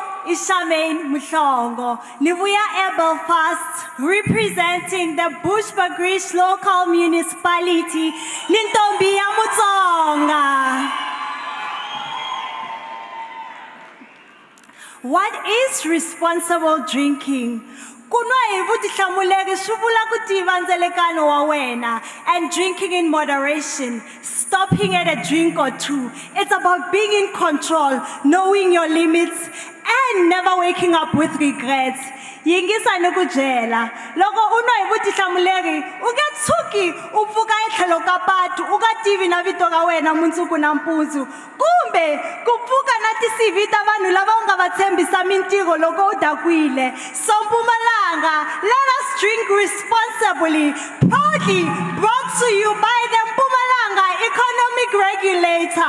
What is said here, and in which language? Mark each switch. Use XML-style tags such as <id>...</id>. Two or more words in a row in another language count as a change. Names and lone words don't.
<en>Ishamain Mushongo, Nivuya Air Belfast, representing the Bushbuckridge local municipality, Nintombi Mutsonga. What is responsible drinking?</en> <ts>Kunwa hi vutihlamuleri swi vula ku tiva ndzelekano wa wena</ts> <en>and drinking in moderation, stopping at a drink or two. It's about being in control, knowing your limits, and never waking up with regrets.</en> <ts>Yingisa ni ku byela loko u nwa hi vutihlamuleri u nge tshuki u pfuka etlhelo ka patu u nga tivi na vito ra wena mundzuku na mpundzu kumbe ku pfuka na ti-CV ta vanhu lava u nga va tshembisa mintirho loko u dakwile.</ts> <en>So Mpumalanga, let us drink responsibly, proudly brought to you by the Mpumalanga Economic Regulator.</en>